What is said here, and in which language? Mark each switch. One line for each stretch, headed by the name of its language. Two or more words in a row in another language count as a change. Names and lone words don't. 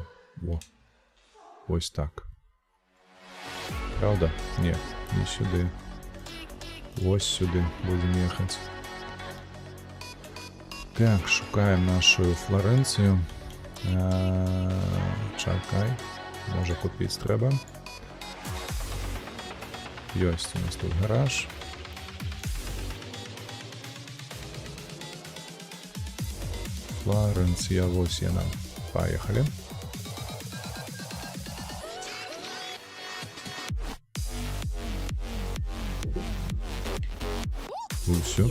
Belarusian: Во. Вось так. Правда? Не, не сюды. Вось сюды
Russian: будем ехать.
Belarusian: Так, шукаем нашу Флоренцию. Чакай.
Ukrainian: Може купить треба.
Russian: Есть у нас тут гараж.
Belarusian: Флоренция, вось яна.
Russian: Поехали. Все.